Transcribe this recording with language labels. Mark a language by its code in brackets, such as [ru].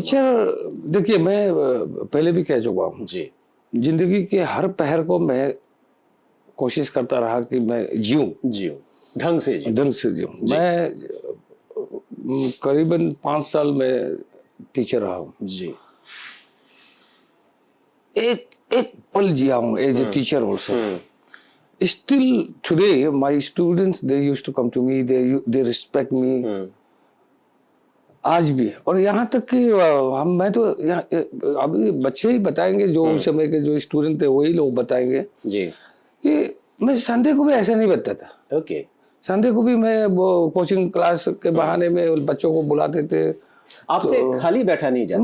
[hi] Teacher देखिए, मैं पहले भी कह चुका हूँ जी, जिंदगी के हर पहर को मैं कोशिश करता रहा कि मैं जीऊं ढंग से जीऊं। मैं करीबन 5 साल में टीचर रहा हूँ जी। एक पल जिया हूँ [en] As a teacher also. Still today my students they used to come to me, they respect me [hi] आज भी। और यहाँ तक कि मैं तो अभी बच्चे ही बताएंगे, जो उस समय के जो स्टूडेंट थे वही लोग बताएंगे जी, कि मैं संडे को भी ऐसा नहीं बैठता था। ओके, संडे को भी मैं वो कोचिंग क्लास के बहाने में बच्चों को बुलाते थे। आपसे तो खाली बैठा नहीं जाता?